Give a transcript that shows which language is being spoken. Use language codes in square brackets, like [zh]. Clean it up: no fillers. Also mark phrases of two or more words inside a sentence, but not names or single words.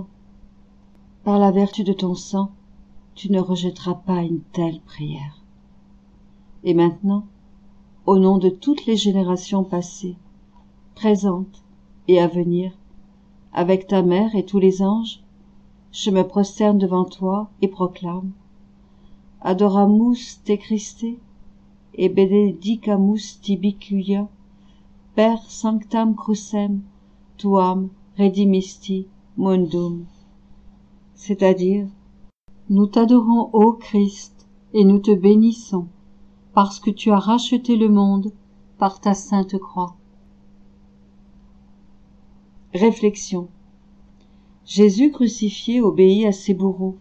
[fr] Par la vertu de ton sang, tu ne rejetteras pas une telle prière. Et maintenant, au nom de toutes les générations passées, présentes et à venir, avec ta mère et tous les anges, je me prosterne devant toi et proclame: [la] Adoramus te Christe et benedicamus tibi quia per sanctam crucem tuam redimisti mundum. [fr] C'est-à-dire, nous t'adorons, ô Christ, et nous te bénissons, parce que tu as racheté le monde par ta sainte croix. Réflexion. Jésus crucifié obéit à ses bourreaux.